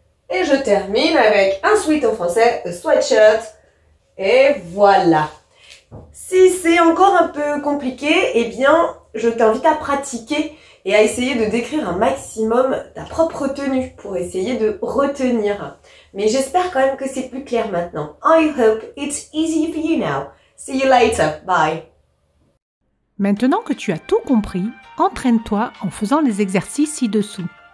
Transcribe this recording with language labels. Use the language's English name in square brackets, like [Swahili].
[French] Et je termine avec un sweat en français, a sweatshirt. Et voilà. Si c'est encore un peu compliqué, eh bien, je t'invite à pratiquer et à essayer de décrire un maximum ta propre tenue pour essayer de retenir. Mais j'espère quand même que c'est plus clair maintenant. [English] I hope it's easy for you now. See you later. Bye. [French] Maintenant que tu as tout compris, entraîne-toi en faisant les exercices ci-dessous.